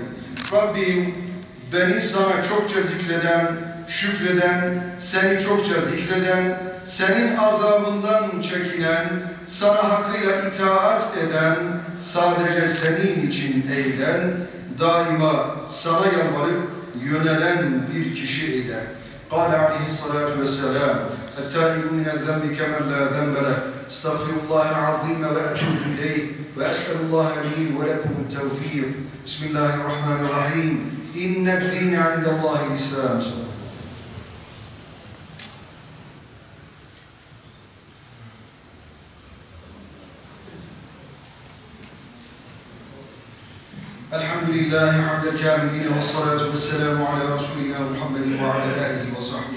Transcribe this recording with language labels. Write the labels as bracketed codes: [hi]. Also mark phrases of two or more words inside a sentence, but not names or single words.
[tr] Rabbim beni sana çokça zikreden, şükreden, seni çokça zikreden, senin azabından çekinen, sana hakkıyla itaat eden, sadece senin için eğlen, daima sana yalvarıp yönelen bir kişi eyle. [ar] قال عليه الصلاة والسلام التائب من الذنب كمن لا ذنب له استغفر الله العظيم وأتوب إليه وأسأل الله لي ولكم التوفيق بسم الله الرحمن الرحيم إن الدين عند الله الإسلام. الحمد لله حمد الكاملين والصلاة والسلام على رسولنا محمد وعلى آله وصحبه